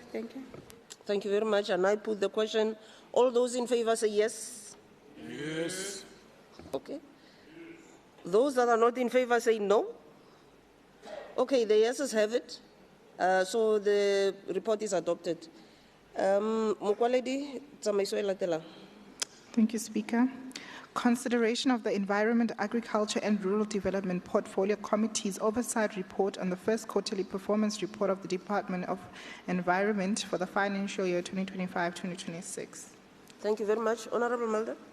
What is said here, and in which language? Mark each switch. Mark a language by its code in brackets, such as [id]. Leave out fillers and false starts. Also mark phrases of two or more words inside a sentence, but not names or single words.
[en] Thank you. Thank you very much. And I put the question. All those in favour say yes. Yes. Okay. Those that are not in favour say no. Okay, the yeses have it. So the report is adopted. [tn] Mokwaledi, tsamaiso e latelang. [en] Thank you, Speaker. Consideration of the Environment, Agriculture and Rural Development Portfolio Committee's oversight report on the first quarterly performance report of the Department of Environment for the financial year 2025-2026. Thank you very much. Honourable Mulder.